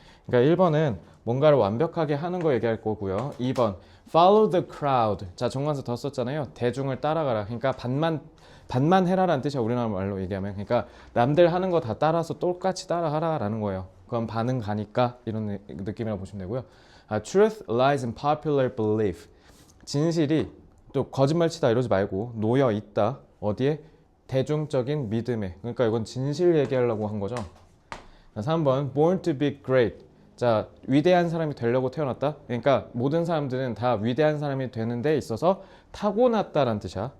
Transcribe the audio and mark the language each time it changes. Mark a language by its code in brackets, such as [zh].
[ko] 그러니까 1번은 뭔가를 완벽하게 하는 거 얘기할 거고요. 2번 [en] follow the crowd. [ko] 자, 정관사 더 썼잖아요. 대중을 따라가라. 그러니까 반만 해라라는 뜻이야. 우리나라 말로 얘기하면. 그러니까 남들 하는 거 다 따라서 똑같이 따라하라라는 거예요. 그건 반응 가니까 이런 느낌이라고 보시면 되고요. [en] Truth lies in popular belief. [ko] 진실이 또 거짓말치다 이러지 말고 놓여 있다. 어디에? 대중적인 믿음에. 그러니까 이건 진실 얘기하려고 한 거죠. 3번 [en] born to be great. [ko] 자, 위대한 사람이 되려고 태어났다. 그러니까 모든 사람들은 다 위대한 사람이 되는 데 있어서 타고났다라는 뜻이야.